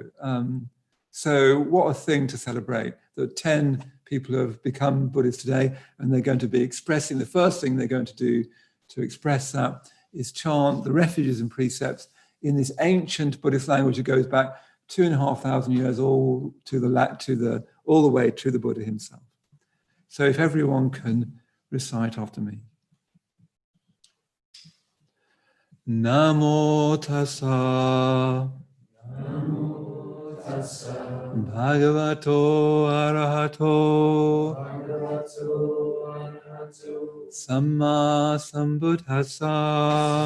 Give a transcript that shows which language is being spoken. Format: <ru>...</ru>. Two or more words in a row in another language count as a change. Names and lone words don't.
<en>So what a thing to celebrate, that 10 people have become Buddhists today, and they're going to be expressing, the first thing they're going to do to express that is chant the refuges and precepts in this ancient Buddhist language that goes back 2,500 years all the way to the Buddha himself. So if everyone can recite after me.</en> <pi>Namo tassa. Namo tassa. Bhagavato arahato. Bhagavato arahato. Samma sambuddhassa.</pi>